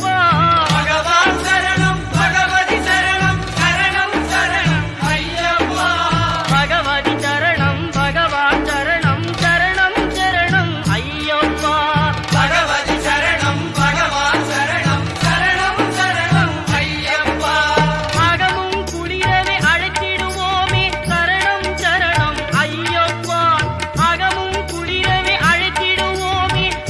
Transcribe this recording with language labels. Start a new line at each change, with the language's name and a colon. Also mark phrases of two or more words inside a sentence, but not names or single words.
Telugu: భగవాన్ శరణం భగవతి శరణం శరణం శరణం అయ్యప్ప భగవతి చరణం భగవాన్ శరణం చరణం చరణం అయ్యప్ప భగవతి శరణం భగవాన్ శరణం శరణం శరణం అయ్యప్ప
Tamil: அகமும் குளிரவே அழைத்திடுவோமே சரணம் சரணம் ஐயப்பா அகமும் குளிரவே அழைத்திடுவோமே